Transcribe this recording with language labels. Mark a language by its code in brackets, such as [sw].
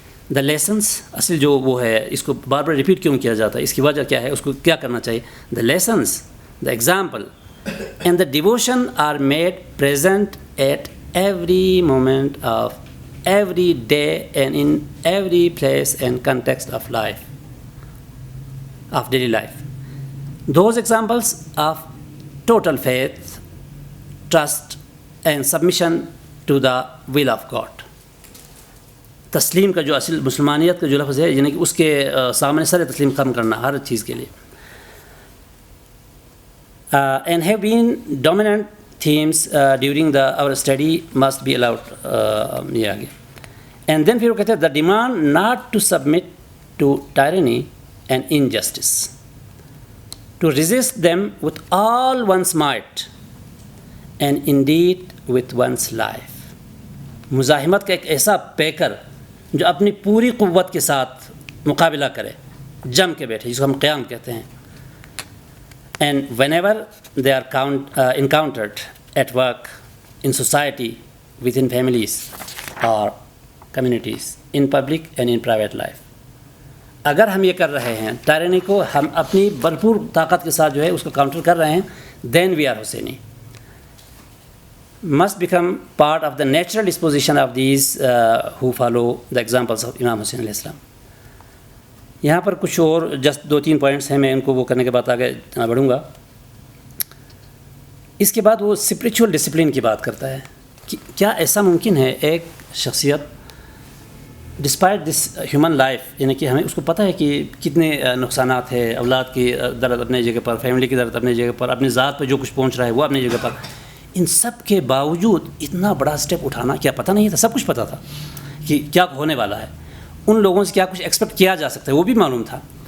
[en] The lessons, [ur] اصل جو وہ ہے اس کو بار بار ریپیٹ کیوں کیا جاتا ہے, اس کی وجہ کیا ہے, اس کو کیا کرنا چاہیے. [en] The lessons, the example and the devotion are made present at every moment of every day and in every place and context of life, of daily life. Those examples of total faith, trust and submission to the will of God. [ur] تسلیم کا جو اصل مسلمانیت کا جو لفظ ہے یعنی کہ اس کے سامنے سر تسلیم ختم کرنا ہر چیز کے لیے. [en] And have been dominant themes during our study must be allowed. [ur] یہ آگے. [en] And then [ur] پھر وہ کہتے ہیں [en] the demand not to submit to tyranny and injustice, to resist them with all one's might and indeed with one's life. [ur] مزاحمت کا ایک ایسا پیکر جو اپنی پوری قوت کے ساتھ مقابلہ کرے, جم کے بیٹھے, جس کو ہم قیام کہتے ہیں. [en] And whenever they are encountered at work, in society, within families or communities, in public and in private life. [ur] اگر ہم یہ کر رہے ہیں ٹائرنی کو, ہم اپنی بھرپور طاقت کے ساتھ جو ہے اس کو کاؤنٹر کر رہے ہیں, [en] then we are Husseini. Must become part of the natural disposition of these who follow the examples of Imam Hussein علیہ السلام. [ur] یہاں پر کچھ اور جسٹ 2-3 پوائنٹس ہیں, میں ان کو وہ کرنے کے بعد آگے بڑھوں گا. اس کے بعد وہ اسپریچول ڈسپلن کی بات کرتا ہے کہ کیا ایسا ممکن ہے ایک شخصیت [en] despite this human life, [ur] یعنی کہ ہمیں اس کو پتہ ہے کہ کتنے نقصانات ہیں, اولاد کی درد اپنے جگہ پر, فیملی کی درد اپنے جگہ پر, اپنی ذات پہ جو کچھ پہنچ رہا ہے وہ اپنی جگہ پر, ان سب کے باوجود اتنا بڑا اسٹیپ اٹھانا کیا پتہ نہیں تھا؟ سب کچھ پتہ تھا کہ کیا ہونے والا ہے, ان لوگوں سے کیا کچھ ایکسپیکٹ کیا جا سکتا ہے وہ بھی معلوم تھا.